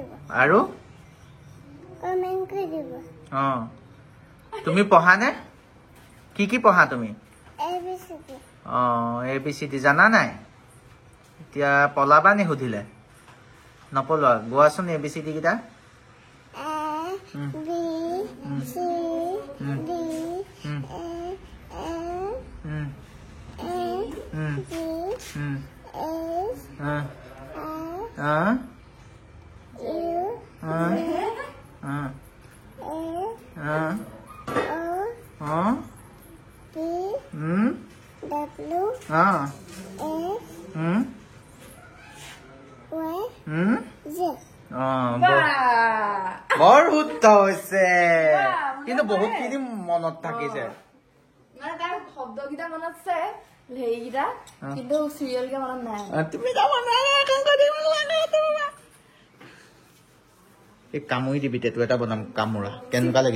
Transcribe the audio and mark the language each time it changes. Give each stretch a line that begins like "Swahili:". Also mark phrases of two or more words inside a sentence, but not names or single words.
Assamese: আৰু কমেন্ট কৰি দিব। তুমি পঢ়া নে? কি পঢ়া তুমি?
English: ABCD।
Assamese: ABCD জানা নাই? এতিয়া পলাবা নি সুধিলে? নপলোৱা, গোৱাচোন ABCD কেইটা।
English: A B C D E F G H I U P W X Y Z।
Assamese: বৰ শুদ্ধ হৈছে, কিন্তু বহুতখিনি মনত থাকিছে। মানে তাৰ শব্দকেইটা মনত আছে, হেৰিকেইটা, কিন্তু চিৰিয়েলকে মনত নাই। তুমি এই কামুৰি দিবি, টেটু এটা বনাম কামোৰা, কেনেকুৱা লাগিব?